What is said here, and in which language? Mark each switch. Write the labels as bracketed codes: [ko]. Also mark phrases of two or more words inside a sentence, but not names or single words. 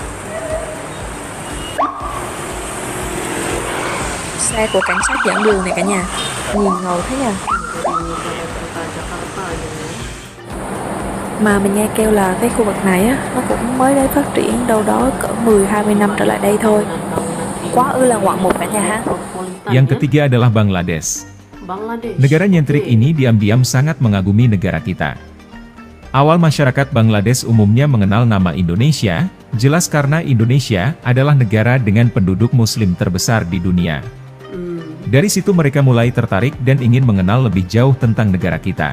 [vi] Xe của cảnh sát dẫn đường này cả nhà, nhìn ngầu thế nha. Mà mình nghe kêu là cái khu vực này á, nó cũng mới đấy phát triển đâu đó cỡ 10-20 năm trở lại đây thôi. Quá ư là ngoạn mục cả nhà ha. [id] Yang ketiga adalah Bangladesh. Negara nyentrik ini diam-diam sangat mengagumi negara kita. Awal masyarakat Bangladesh umumnya mengenal nama Indonesia, jelas karena Indonesia adalah negara dengan penduduk muslim terbesar di dunia. Dari situ mereka mulai tertarik dan ingin mengenal lebih jauh tentang negara kita.